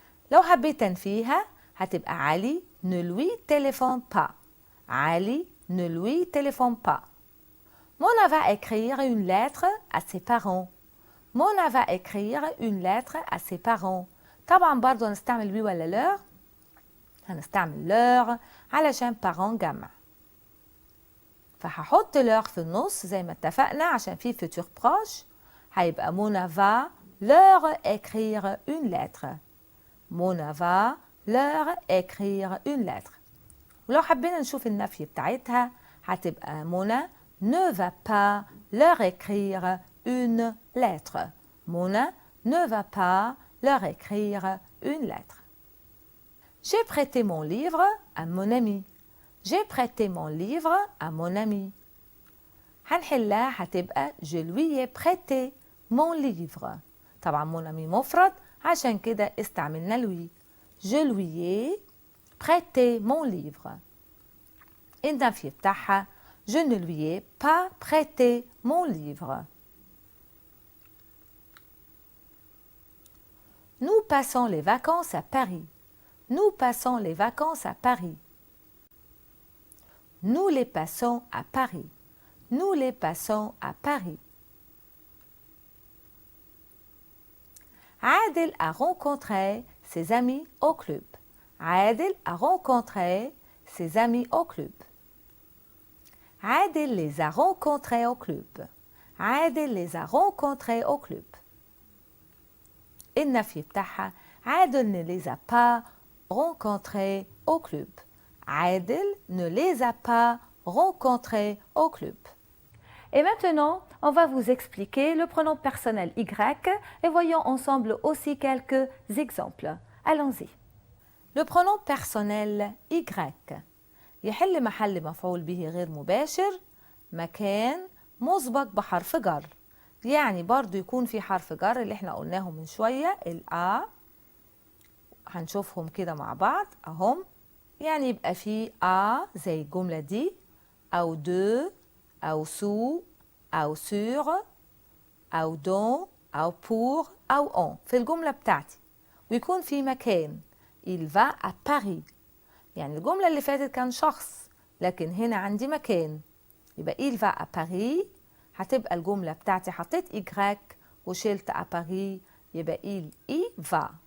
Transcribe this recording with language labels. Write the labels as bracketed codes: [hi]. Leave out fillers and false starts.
[ar] لو حبيت تنفيها هتبقى علي [fr] ne lui téléphone pas. علي ne lui téléphone pas. Mona va écrire une lettre à ses parents. Mona va écrire une lettre à ses parents. [ar] طبعا برضو هنستعمل وي ولا لور؟ هنستعمل لور علشان parents جمع، فهحط لور في النص زي ما اتفقنا عشان في futur proche، هيبقى [fr] Mona va leur écrire une lettre. Mona va leur écrire une lettre. [ar] ولو حبينا نشوف النفي بتاعتها هتبقى [fr] Mona ne va pas leur écrire une lettre. Mona ne va pas leur écrire une lettre. J'ai prêté mon livre à mon ami. J'ai prêté mon livre à mon ami. [ar] هنحلها هتبقى [fr] je lui ai prêté mon livre. [ar] طبعا [fr] mon ami [ar] مفرد عشان كده استعملنا lui. [fr] Je lui ai prêté mon livre. [ar] النفي بتاعها [fr] je ne lui ai pas prêté mon livre. Nous passons les vacances à Paris. Nous passons les vacances à Paris. Nous les passons à Paris. Nous les passons à Paris. Adel a rencontré ses amis au club. Adel a rencontré ses amis au club. Adel les a rencontrés au club. Adel les a rencontrés au club. [ar] النفي بتاعها [fr] عادل ne les a pas rencontrés au club. عادل ne les a pas rencontrés au club. Et maintenant, on va vous expliquer le pronom personnel Y et voyons ensemble aussi quelques exemples. Allons-y. Le pronom personnel Y [ar] يحل محل مفعول به غير مباشر مكان مسبق بحرف جر، يعني برضو يكون في حرف جر اللي احنا قلناهم من شوية الآ، هنشوفهم كده مع بعض اهم، يعني يبقى في زي الجملة دي أو دو أو سو أو سور أو دون أو بور أو أون في الجملة بتاعتي، ويكون في مكان [fr] il va à Paris، [ar] يعني الجملة اللي فاتت كان شخص لكن هنا عندي مكان، يبقى il va à Paris، هتبقى الجملة بتاعتي حطيت Y وشلت à Paris، يبقى [fr] il y va.